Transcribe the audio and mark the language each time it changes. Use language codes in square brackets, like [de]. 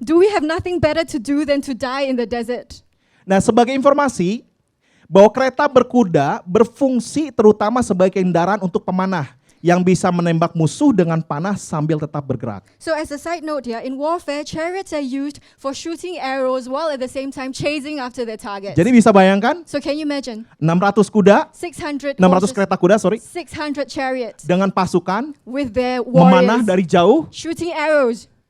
[en] Do we have nothing better to do than to die in the desert? [id] Nah, sebagai informasi bahwa kereta berkuda berfungsi terutama sebagai kendaraan untuk pemanah yang bisa menembak musuh dengan panah sambil tetap bergerak. [en] So as a side note here, in warfare, chariots are used for shooting arrows while at the same time chasing after their targets. [id] Jadi bisa bayangkan [en] So can you imagine? [id] 600 kuda, [en] 600 [id] kereta kuda, [en] 600 chariots [id] dengan pasukan [en] with their [id] memanah [en] warriors [id] dari jauh, [en] shooting arrows